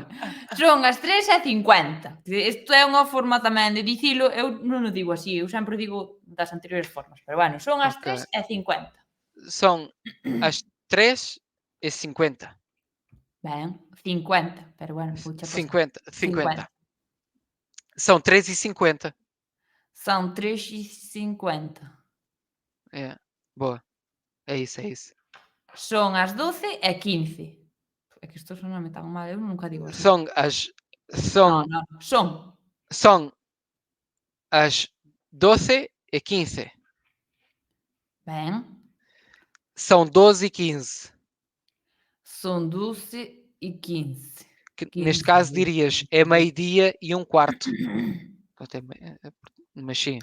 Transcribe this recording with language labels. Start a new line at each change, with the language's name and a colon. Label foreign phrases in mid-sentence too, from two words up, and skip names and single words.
Galician: Son as 3:50. Isto é unha forma tamén de dicilo, eu non o digo así, eu sempre digo das anteriores formas, pero bueno, son as Ok. 3:50.
Portuguese: São as 3:50.
Galician: Ben, 50, pero bueno, vouche pasar.
Portuguese: 50, 50. 50. São 3:50. São 3:50. É. Boa. É isso, é isso.
Galician: Son as 12:15. É que isto soname tan mal, eu nunca digo así.
Portuguese: São as.
Galician: Non,
Portuguese: São.
Galician: non, son.
Portuguese: São as 12:15.
Galician: Ben,
Portuguese: São 12:15.
Galician: son 12:15.
Portuguese: Que neste
Galician: 15,
Portuguese: caso
Galician: 12,
Portuguese: dirias é
Galician: 15.
Portuguese: meio-dia e um quarto. Mas sim,